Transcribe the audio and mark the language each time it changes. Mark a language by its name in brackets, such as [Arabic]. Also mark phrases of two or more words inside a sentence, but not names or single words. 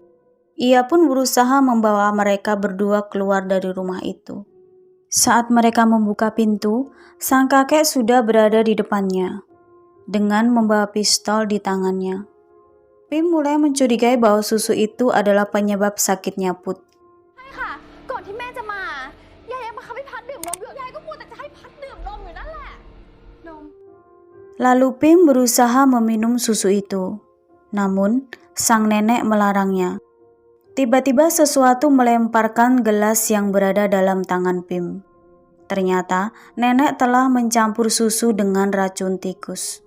[Indonesian] Ia pun berusaha membawa mereka berdua keluar dari rumah itu. Saat mereka membuka pintu, sang kakek sudah berada di depannya, dengan membawa pistol di tangannya. Pim mulai mencurigai bahwa susu itu adalah penyebab sakitnya Put. [Thai] ค่ะ ก่อนที่แม่จะมา ยายยังบังคับให้พัดดื่มนมอยู่ ยายก็มัวแต่จะให้พัดดื่มนมอยู่นั่นแหละ นม [Indonesian] Lalu Pim berusaha meminum susu itu, namun sang nenek melarangnya. Tiba-tiba sesuatu melemparkan gelas yang berada dalam tangan Pim. Ternyata nenek telah mencampur susu dengan racun tikus.